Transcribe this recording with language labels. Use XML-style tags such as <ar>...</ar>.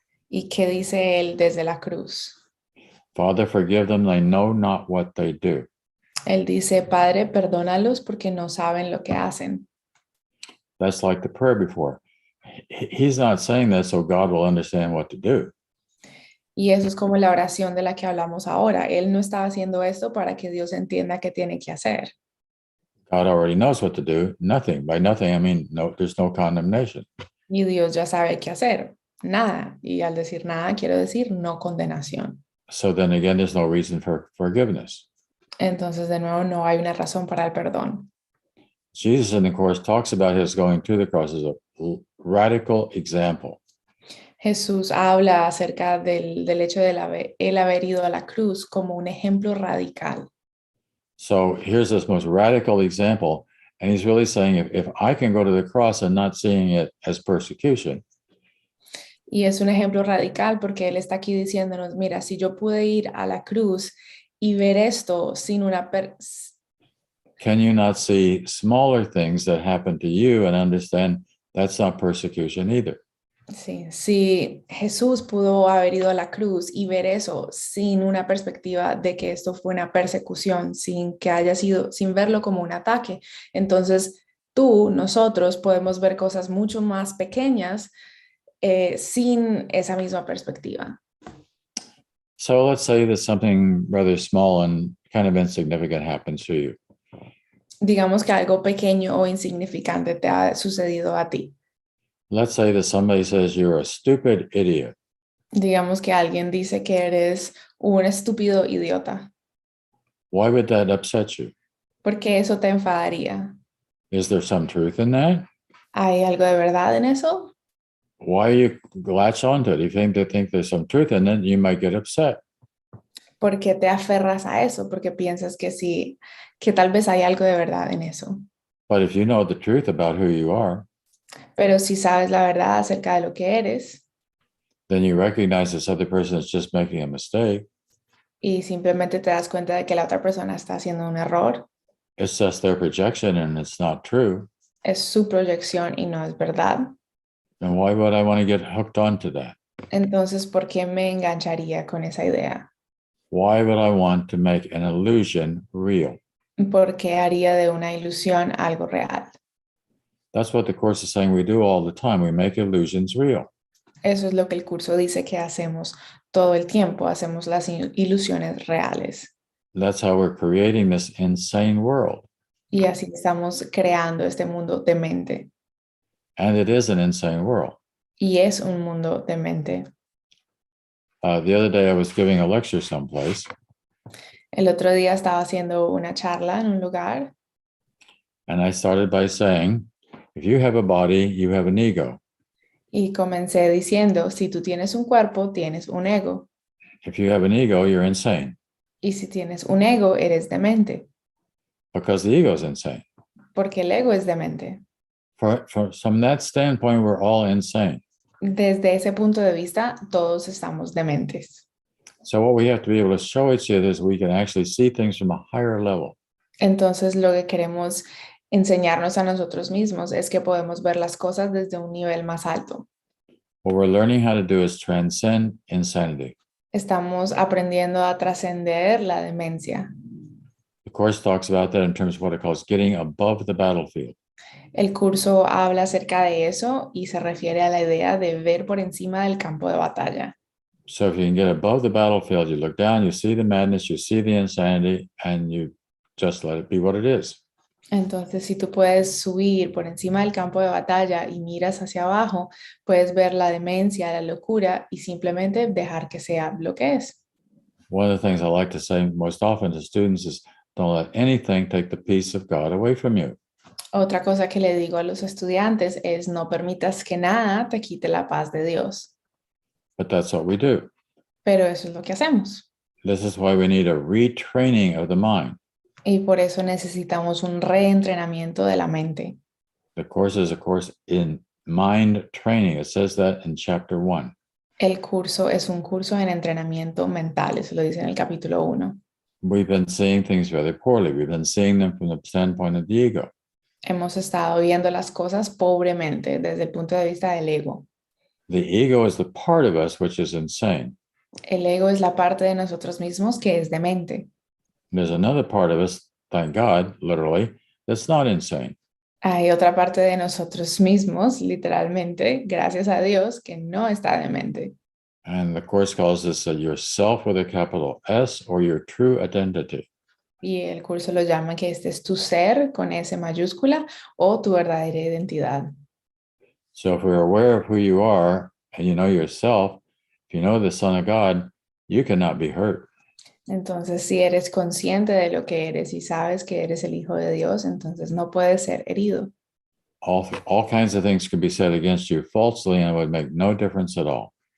<es>¿Y qué dice él desde la cruz?</es> <en>Father, forgive them. They know not what they do.</en> <es>Él dice, Padre, perdónalos porque no saben lo que hacen.</es> <en>That's like the prayer before. He's not saying that so God will understand what to do.</en> <es>Y eso es como la oración de la que hablamos ahora. Él no estaba haciendo esto para que Dios entienda qué tiene que hacer.</es> <en>God already knows what to do. Nothing. By nothing, I mean no. There's no condemnation.</en> <es>Y Dios ya sabe qué hacer. Nada. Y al decir nada, quiero decir no condenación.</es> <en>So then again, there's no reason for forgiveness.</en> <es>Entonces, de nuevo, no hay una razón para el perdón.</es> <en>Jesus, in the Course, talks about his going to the cross as a radical example.</en> <es>Jesús habla acerca del hecho de él haber ido a la cruz como un ejemplo radical.</es> <en>So here's this most radical example. And he's really saying, if I can go to the cross and not seeing it as persecution,</en> <es>Y es un ejemplo radical porque él está aquí diciéndonos, mira, si yo pude ir a la cruz y ver esto sin una...</es> <en>can you not see smaller things that happen to you and understand that's not persecution either?</en> <es>Sí, si Jesús pudo haber ido a la cruz y ver eso sin una perspectiva de que esto fue una persecución, sin que haya sido, sin verlo como un ataque, entonces nosotros podemos ver cosas mucho más pequeñas sin esa misma perspectiva.</es> <en>So let's say that something rather small and kind of insignificant happens to you.</en> <es>Digamos que algo pequeño o insignificante te ha sucedido a ti.</es> <en>Let's say that somebody says you're a stupid idiot.</en> <es>Digamos que alguien dice que eres un estúpido idiota.</es> <en>Why would that upset you?</en> <es>¿Por qué eso te enfadaría?</es> <en>Is there some truth in that?</en> <es>¿Hay algo de verdad en eso?</es> <en>Why you latch onto it? If you think there's some truth in it, you might get upset.</en> <es>¿Por qué te aferras a eso? Porque piensas que sí, que tal vez hay algo de verdad en eso.</es> <en>But if you know the truth about who you are,</en> <es>Pero si sabes la verdad acerca de lo que eres</es> <en>then you recognize this other person is just making a mistake.</en> <es>y simplemente te das cuenta de que la otra persona está haciendo un error,</es> <en>It's just their projection and it's not true.</en> <es>es su proyección y no es verdad.</es> <en>Then why would I want to get hooked onto that?</en> <es>Entonces, ¿por qué me engancharía con esa idea?</es> <en>Why would I want to make an illusion real?</en> <es>¿Por qué haría de una ilusión algo real?</es> <en>That's what the Course is saying we do all the time. We make illusions real.</en> <es>Eso es lo que el curso dice que hacemos todo el tiempo, hacemos las ilusiones reales.</es> <en>That's how we're creating this insane world.</en> <es>Y así estamos creando este mundo demente.</es> <en>And it is an insane world.</en> <es>Y es un mundo demente.</es> <en>The other day I was giving a lecture someplace.</en> <es>El otro día estaba haciendo una charla en un lugar</es> <en>And I started by saying, if you have a body, you have an ego.</en> <es>y comencé diciendo, si tú tienes un cuerpo, tienes un ego.</es> <en>If you have an ego, you're insane.</en> <es>Y si tienes un ego, eres demente.</es> <en>Because the ego is insane.</en> <es>Porque el ego es demente.</es> <en>From that standpoint, we're all insane.</en> <es>Desde ese punto de vista, todos estamos dementes.</es> <en>So what we have to be able to show each other is we can actually see things from a higher level.</en> <es>Entonces, lo que queremos enseñarnos a nosotros mismos es que podemos ver las cosas desde un nivel más alto.</es> <en>What we're learning how to do is transcend insanity.</en> <es>Estamos aprendiendo a trascender la demencia.</es> <en>The Course talks about that in terms of what it calls getting above the battlefield.</en> <es>El curso habla acerca de eso y se refiere a la idea de ver por encima del campo de batalla.</es> <en>So if you can get above the battlefield, you look down, you see the madness, you see the insanity, and you just let it be what it is.</en> <es>Entonces, si tú puedes subir por encima del campo de batalla y miras hacia abajo, puedes ver la demencia, la locura y simplemente dejar que sea lo que es.</es> <en>One of the things I like to say most often to students is don't let anything take the peace of God away from you.</en> <es>Otra cosa que le digo a los estudiantes es no permitas que nada te quite la paz de Dios.</es> <en>But that's what we do.</en> <es>Pero eso es lo que hacemos.</es> <en>This is why we need a retraining of the mind.</en> <es>Y por eso necesitamos un reentrenamiento de la mente.</es> <en>The course is a course in mind training. It says that in chapter 1.</en> <es>El curso es un curso en entrenamiento mental, eso lo dice en el capítulo 1.</es> <en>We've been seeing things very poorly. We've been seeing them from the standpoint of the ego.</en> <es>Hemos estado viendo las cosas pobremente desde el punto de vista del ego.</es> <en>The ego is the part of us which is insane.</en> <es>El ego es la parte de nosotros mismos que es demente.</es> <en>There's another part of us, thank God, literally, that's not insane.</en> <es>Hay otra parte de nosotros mismos, literalmente, gracias a Dios, que no está demente.</es> <en>And the Course calls this yourself with a capital S or your true identity.</en> <es>Y el curso lo llama que este es tu ser con S mayúscula o tu verdadera identidad.</es> <en>So if we're aware of who you are and you know yourself, if you know the Son of God, you cannot be hurt.</en> <es>Entonces, si eres consciente de lo que eres y sabes que eres el Hijo de Dios, entonces no puedes ser herido.</es> <en>All kinds of things could be said against you falsely and it would make no difference at all.</en>